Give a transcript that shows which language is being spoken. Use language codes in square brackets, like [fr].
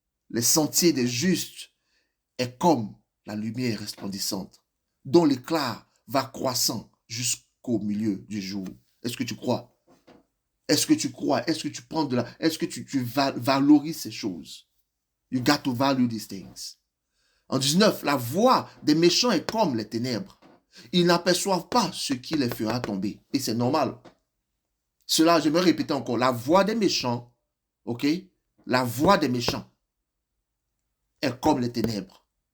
[fr] Les sentiers des justes est comme la lumière resplendissante, dont l'éclat va croissant jusqu'au milieu du jour. Est-ce que tu crois? Est-ce que tu crois? Est-ce que tu prends de la... Est-ce que tu valorises ces choses? [en] You got to value these things. [fr] En 19, la voix des méchants est comme les ténèbres. Ils n'aperçoivent pas ce qui les fera tomber. Et c'est normal. Cela, je me répète encore. La voix des méchants, ok? La voix des méchants est comme les ténèbres.